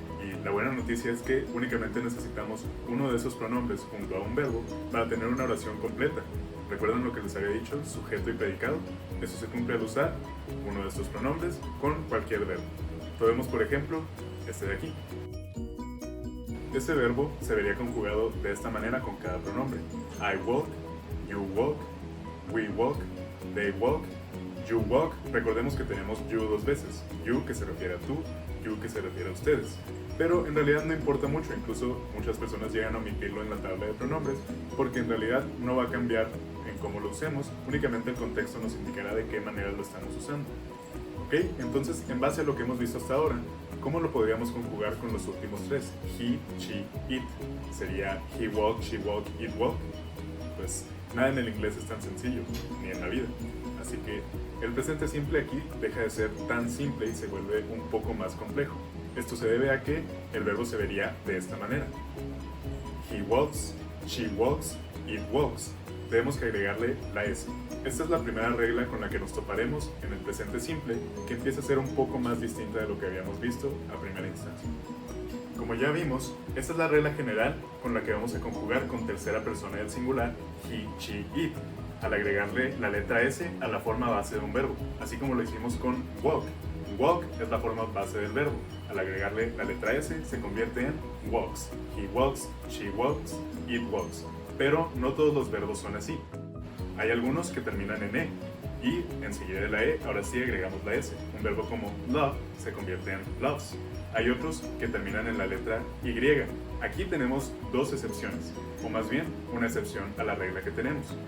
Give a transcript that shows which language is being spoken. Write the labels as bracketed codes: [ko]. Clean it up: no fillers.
[es] Y la buena noticia es que únicamente necesitamos uno de esos pronombres junto a un verbo para tener una oración completa. ¿Recuerdan lo que les había dicho? Sujeto y predicado. Eso se cumple al usar uno de estos pronombres con cualquier verbo. Tomemos por ejemplo este de aquí. Este verbo se vería conjugado de esta manera con cada pronombre. [en] I walk, you walk, we walk, they walk, you walk. [es] Recordemos que tenemos you dos veces. You que se refiere a tú, you que se refiere a ustedes. Pero en realidad no importa mucho, incluso muchas personas llegan a omitirlo en la tabla de pronombres, porque en realidad no va a cambiar en cómo lo usemos, únicamente el contexto nos indicará de qué manera lo estamos usando. ¿Ok? Entonces, en base a lo que hemos visto hasta ahora, ¿cómo lo podríamos conjugar con los últimos tres? [en] He, she, it. [es] ¿Sería [en] he walk, she walk, it walk? [es] Pues nada en el inglés es tan sencillo, ni en la vida. Así que el presente simple aquí deja de ser tan simple y se vuelve un poco más complejo. Esto se debe a que el verbo se vería de esta manera. [en] He walks, she walks, it walks. [es] Debemos que agregarle la S. Esta es la primera regla con la que nos toparemos en el presente simple, que empieza a ser un poco más distinta de lo que habíamos visto a primera instancia. Como ya vimos, esta es la regla general con la que vamos a conjugar con tercera persona del singular, he, she, it, al agregarle la letra S a la forma base de un verbo, así como lo hicimos con walk. Walk es la forma base del verbo. Al agregarle la letra S se convierte en walks. [en] He walks, she walks, it walks. [es] Pero no todos los verbos son así. Hay algunos que terminan en E y enseguida de la E ahora sí agregamos la S. Un verbo como love se convierte en loves. Hay otros que terminan en la letra Y. Aquí tenemos dos excepciones, o más bien una excepción a la regla que tenemos.